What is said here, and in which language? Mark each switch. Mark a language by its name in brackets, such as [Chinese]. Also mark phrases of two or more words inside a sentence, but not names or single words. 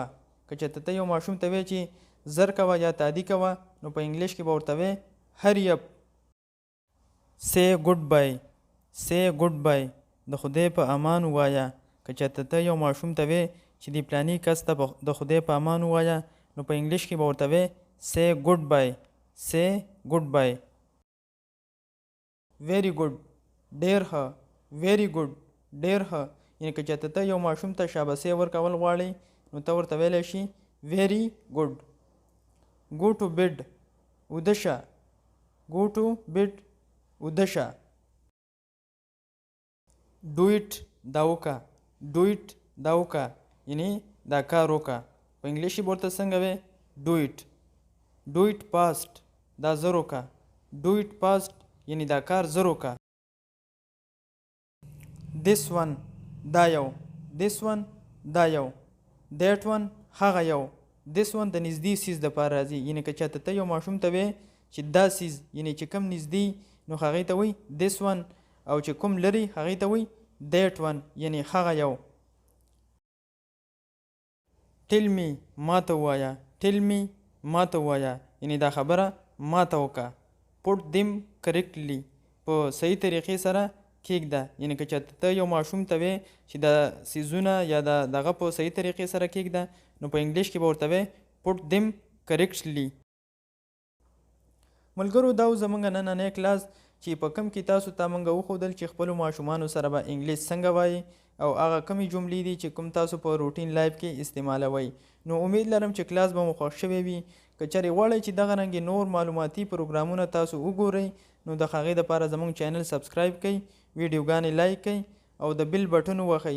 [Pashto] که چېرته ته یو ماشوم ته وایې چې زر کوه یا تادي کوه نو په انګلیش کې به ورته وایې [English] hurry up. say good bye. say good bye, [Pashto] د خدای په امان ووایه. که چېرته ته یو ماشوم ته وایې چې د پلاني کس ته د خدای په امان ووایه نو په انګلیش کې به ورته وې [English] say goodbye. say goodbye. very good [Pashto] ډېر ښه. [English] very good [Pashto] ډېر ښه. یعنې که چېرته ته یو ماشوم ته شاباسي ورکول غواړې نو ته ورته ویلی شي [English] very good. go to bed [Pashto] وده شه. [English] go to bed [Pashto] وده شه. [English] do it [Pashto] دا وکړه. [English] do it [Pashto] دا وکړه یعنې دا کار وکړه. په انګلیشي به ورته څنګه وې [English] do it. do it past [Pashto] دا زر وکړه. [English] do it past [Pashto] یعنې دا کار زر وکړه. [English] this one [Pashto] دا یو. [English] this one [Pashto] دا یو. [English] that one [Pashto] هغه یو. [English] this one [Pashto] د نږدې سیز دپاره راځي. یعنې که چاته ته یو ماشوم ته وې چې دا سیز یعنې چې کم نږدې نو هغې ته وایي this one او چې کوم لري هغې ته وایي [English] that one [Pashto] یعنې هغه یو. [English] tell me [Pashto] ما ته ووایه. [English] tell me [Pashto] ما ته ووایه یعنې دا خبره ما ته وکړه. [English] put them correctly [Pashto] په صحیح طریقې سره کېږده. یعنې که چېرته ته یو ماشوم ته وې چې دا څیزونه یا دغه په صحیح طریقې سره کېږده نو په انګلیش کې به ورته وې [English] put them correctly. [Pashto] ملګرو دا زموږ نننی کلاس چې په کم کې تاسو ته موږ وښودل چې خپلو ماشومانو سره به انګلیش څنګه وایي او هغه کمې جملې دي چې کوم تاسو په [English] routine life [Pashto] کې استعمالوئ. نو امید لرم چې کلاس به مو خوښ شوی وي. که چېرې غواړئ چې دغه رنګې نور معلوماتي پروګرامونه تاسو وګورئ نو د هغې دپاره زموږ چینل سبسکرایب کړئ، ویډیوګانې لایک کړئ او د بیل بټن ووهئ.